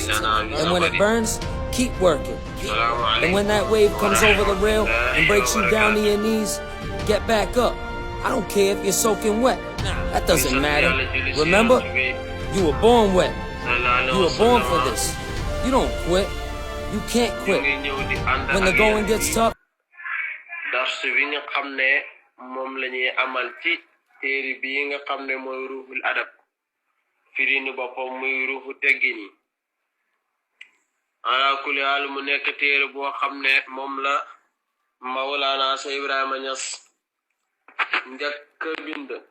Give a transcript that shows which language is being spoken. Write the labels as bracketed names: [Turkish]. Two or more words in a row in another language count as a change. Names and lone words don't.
[English] And when it burns, keep working. And when that wave comes over the rail and breaks you down to your knees, get back up. I don't care if you're soaking wet. That doesn't matter. Remember, you were born wet. You were born for this. You don't quit. You can't quit. When the going gets tough. [Wolof] dars bi nga xam ne moom la ñuy amal ci téere bii nga xam ne mooy ruuxul adab firini boppam muy ruuxu teggin yi [Arabic] على كل حال [Wolof] mu nekk téere boo xam ne moom la Mawlana Cheikh Ibrahima Niass njëkk bind